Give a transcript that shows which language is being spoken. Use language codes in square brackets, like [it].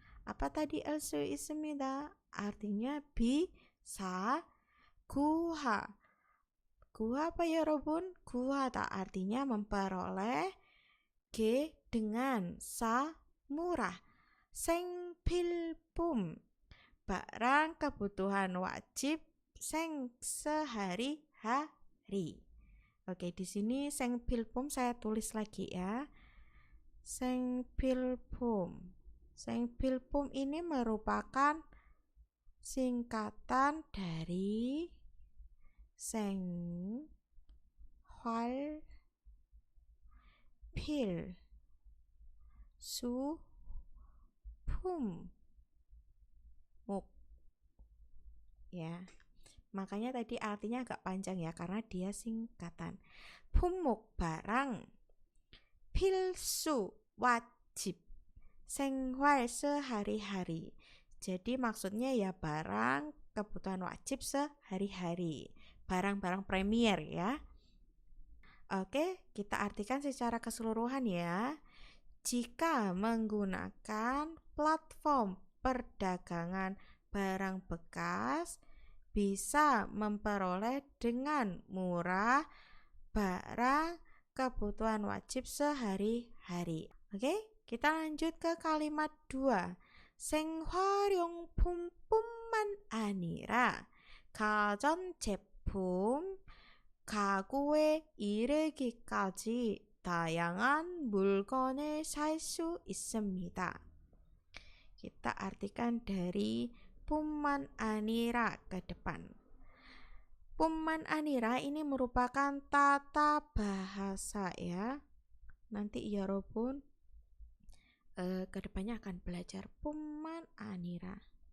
[id] Apa tadi [ko] 알 수 있습니다? [id] Artinya bisa, 구하. Guha apa ya Robun? Guhata artinya memperoleh, G dengan, sa murah, 생필품 barang kebutuhan wajib, seng sehari-hari. Oke, di sini 생필품 saya tulis lagi ya. [ko] 생필품. [id] 생필품 ini merupakan singkatan dari 생, 활, 필, 수, 품, 목. Ya. Makanya tadi artinya agak panjang ya karena dia singkatan. 품목 barang, 필수 wajib, 생활 sehari-hari. Jadi maksudnya ya barang kebutuhan wajib sehari-hari. Barang-barang premier ya. Oke, kita artikan secara keseluruhan ya. Jika menggunakan platform perdagangan barang bekas, bisa memperoleh dengan murah barang kebutuhan wajib sehari-hari. Oke, kita lanjut ke kalimat 2. [ko] 생활용품뿐만 아니라 가전제품, 가구에 이르기까지 다양한 물건을 살 수 있습니다. [id] Kita artikan dari Pumman Anira ke depan. Pumman Anira ini merupakan tata bahasa ya. Nanti 여러분 kedepannya akan belajar Pumman Anira.